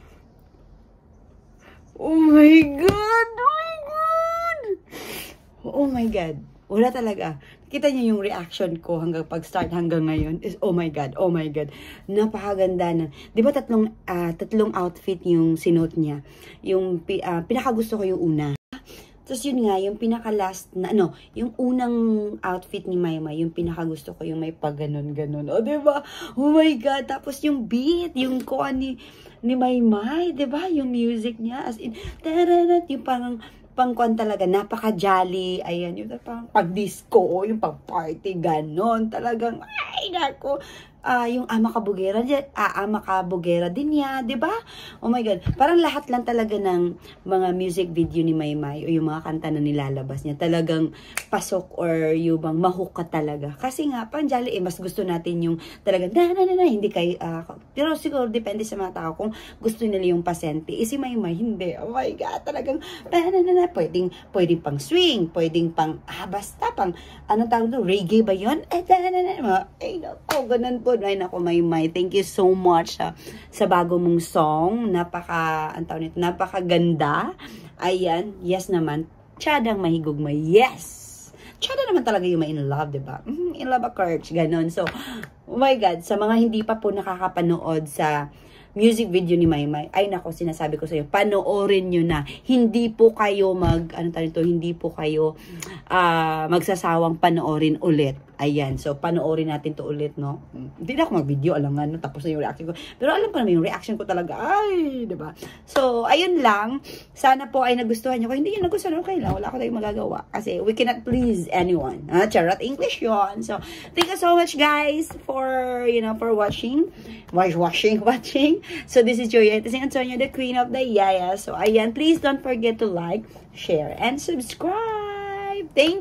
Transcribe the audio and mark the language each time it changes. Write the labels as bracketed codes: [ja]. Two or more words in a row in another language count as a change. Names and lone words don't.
[en] Oh my God! Oh my God! Oh my God! [tl] Wala talaga. Kita niyo yung reaction ko hanggang pag-start hanggang ngayon [en] is oh my God, oh my God. [tl] Napakaganda na. 'Di ba tatlong outfit yung sinuot niya. Yung pinakagusto ko yung una. Tapos yun nga, yung pinaka-last na, yung unang outfit ni Maymay, yung pinakagusto ko, yung may pag-ganon-ganon. O, diba? [en] Oh my God! [tl] Tapos yung beat, yung kuha ni Maymay, diba? Yung music niya, [en] as in, tararat, [tl] yung parang pangkwan talaga, napaka-jolly. Ayan, yung pag-disco, yung pag-party, ganon. Talagang, ay, nako. Yung Ama Kabugera din niya, 'di ba? [en] Oh my God, [tl] parang lahat lang talaga ng mga [en] music video [tl] ni Maymay o yung mga kanta na nilalabas niya, talagang pasok or yung bang mahook ka talaga. Kasi nga, pang jolly, mas gusto natin yung talagang hindi kay, pero siguro depende sa mga tao kung gusto nila yung pasente. Si Maymay, hindi. [en] Oh my God, [tl] talagang pwedeng pang swing, pwedeng pang, basta pang, anong tawag doon, reggae ba yun? Ganun po. Ay, naku, Maymay. [en] Thank you so much [tl] sa bago mong [en] song. [tl] Napakaganda. Ayan. Yes naman. [ceb] Tsadang mahigugmay. [tl] Yes! Tsada naman talaga yung [en] in love, [tl] diba? [en] In love a courage. Ganon. So, oh my God. [tl] Sa mga hindi pa po nakakapanood sa [en] music video [tl] ni Maymay, ay nako, sinasabi ko sa iyo, panoorin nyo na. Hindi po kayo hindi po kayo magsasawang panoorin ulit. Ayan, so panoorin natin to ulit, no? Hindi na ako mag-video, alangan, no? Tapos na yung reaction ko. Pero alam ko naman yung reaction ko talaga, ay, diba? So, ayun lang. Sana po ay nagustuhan nyo. Kung hindi nyo nagustuhan, okay lang. Wala ko tayong magagawa. [en] Kasi we cannot please anyone. [tl] Charot, English yon. [en] So, thank you so much, guys, for watching. Watching. So, this is Joya Tesing Antonio, the Queen of the Yaya. So, ayan, please don't forget to like, share, and subscribe.